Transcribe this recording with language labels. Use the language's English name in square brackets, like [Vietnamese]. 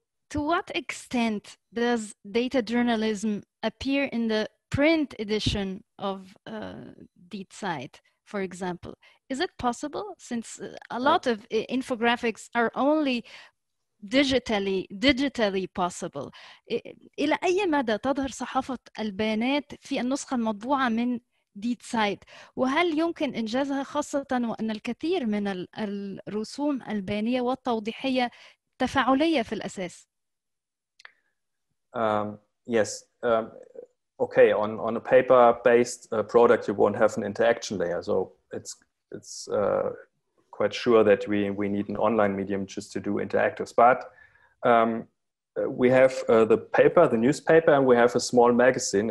[English] To what extent does data journalism appear in the print edition of Die Zeit, for example? Is it possible, since a lot of infographics are only digitally possible? [Arabic] إلى أي مدى تظهر صحافة البيانات في النسخة المطبوعة من Die Zeit؟ وهل يمكن إنجازها، خاصة وأن الكثير من الرسوم البيانية والتوضيحية تفاعلية في الأساس؟ [English] Yes. Okay. On a paper-based product, you won't have an interaction layer. So it's quite sure that we need an online medium just to do interactives. But we have the newspaper, and we have a small magazine.